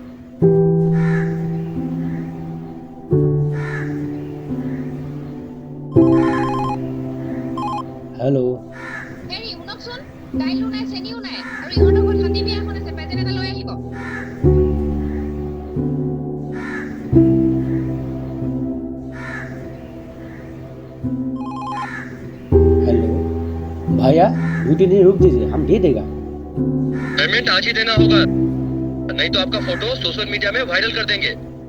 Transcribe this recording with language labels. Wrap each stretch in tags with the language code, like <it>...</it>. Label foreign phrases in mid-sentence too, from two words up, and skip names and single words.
<hi>हेलो।</hi> <as>হেৰি শুনকচোন, দাইলো নাই চেনিও নাই আৰু ইহঁতৰ ঘৰত হাতী বিয়া এখন আছে, প্ৰেজেণ্ট এটা লৈ আহিব।</as> <hi>हेलो भैया, 2-3 दिन रुक दीजिए, हम दे देगा। पेमेंट आज ही देना होगा, नहीं तो आपका फोटो सोशल मीडिया में वायरल कर देंगे।</hi>